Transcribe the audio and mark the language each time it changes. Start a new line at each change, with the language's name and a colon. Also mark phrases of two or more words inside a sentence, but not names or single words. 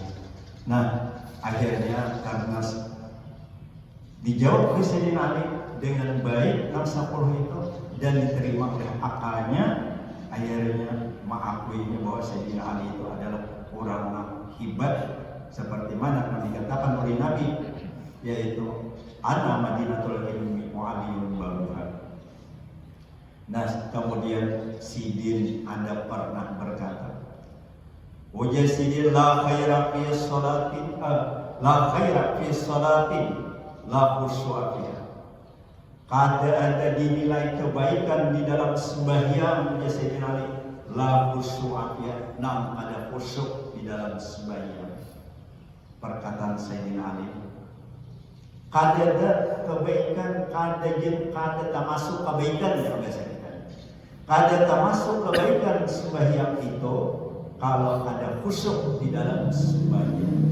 Indonesian: Nah, akhirnya karena dijawab oleh Sayyidina Ali dengan baik 10 itu dan diterima oleh akalnya, akhirnya mengakuinya bahwa Sayyidina Ali itu adalah orang yang hebat seperti mana yang dikatakan oleh Nabi, yaitu
Arabic: أنا مدينة العلم وعلي بابها.
Indonesian: Nah, kemudian Sidin Anda pernah berkata, ujar Sidin,
Arabic: لا خير في صلاة لا خشوع فيها.
Banjar: Kada ada dinilai kebaikan di dalam sembahyang, ujar Sayyidina Ali,
Arabic: لا خشوع فيها,
Banjar: nam ada khusyuk di dalam sembahyang. Perkataan Sayyidina Ali, kada ada kebaikan, kada termasuk kebaikan yang biasa kita. Kada termasuk kebaikan sembahyang itu kalau ada khusyuk di dalam sembahyang.